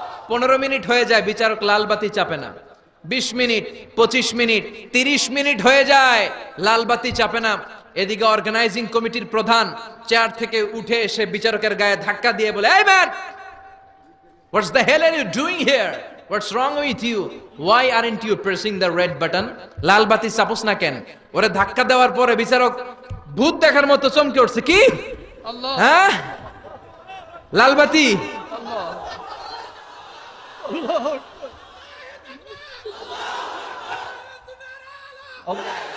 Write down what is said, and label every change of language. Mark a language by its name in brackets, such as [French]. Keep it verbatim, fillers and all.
[Bangla] পনেরো মিনিট হয়ে যায়, বিচারক লালবাতি চাপে না। বিশ মিনিট, পঁচিশ মিনিট, তিরিশ মিনিট হয়ে যায়, লালবাতি চাপে না। এদিকে অর্গানাইজিং কমিটির প্রধান চেয়ার থেকে উঠে এসে বিচারকের গায়ে ধাক্কা দিয়ে বলে, এই man, [English] What's the hell are you doing here? What's wrong with you? Why aren't you pressing the red button? [Bangla] লাল বাতি চাপোস না কেন? ওরে ধাক্কা দেওয়ার পরে বিচারক ভূত দেখার মতো চমকে উঠছে। কি? আল্লাহ, হ্যাঁ, লাল বাতি। আল্লাহ আল্লাহ